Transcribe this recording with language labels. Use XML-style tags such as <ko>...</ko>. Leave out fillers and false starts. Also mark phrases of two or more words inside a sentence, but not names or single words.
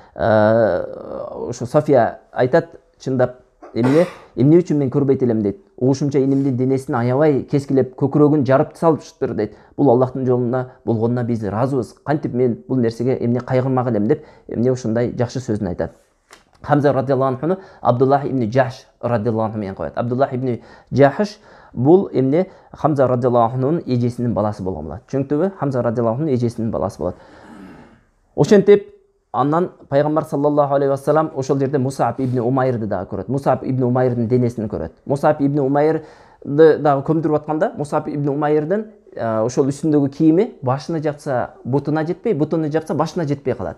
<ky>Ошо София айтат, чындап эмне үчүн мен көрбөйт элем дейт. Угушумча инимдин денесин аябай кескилеп, көкүрөгүн жарып салыптыр дейт. Бул Аллахтын жолунда болгонуна биз ыраазыбыз. Кантип мен бул нерсеге эмне кайгырмак элем деп, эмне ушундай жакшы сөзүн айтат. Хамза</ky> <ar>رضي الله عنه</ar> <ky>Абдуллах ибн Жахш</ky> <ar>رضي الله عنه</ar> <ky>менен коет. Абдуллах ибн Жахш бул эмне Хамза</ky> <ar>رضي الله عنه</ar> <ky>эжесинин баласы болгон болот. Түшүнүктүбү? Хамза</ky> <ar>رضي الله عنه</ar> <ky>эжесинин баласы болот. Ошентип андан пайгамбар</ky> <ar>صلى الله عليه وسلم</ar> <ky>ошол жерде Мусаб ибн Умайрды дагы көрөт. Мусаб ибн Умайрдын денесин көрөт. Мусаб ибн Умайрды дагы көмдүрүп атканда, Мусаб ибн Умайрдын ошол үстүндөгү кийими башына жапса бутуна жетпей, бутуна жапса башына жетпей калат.</ky>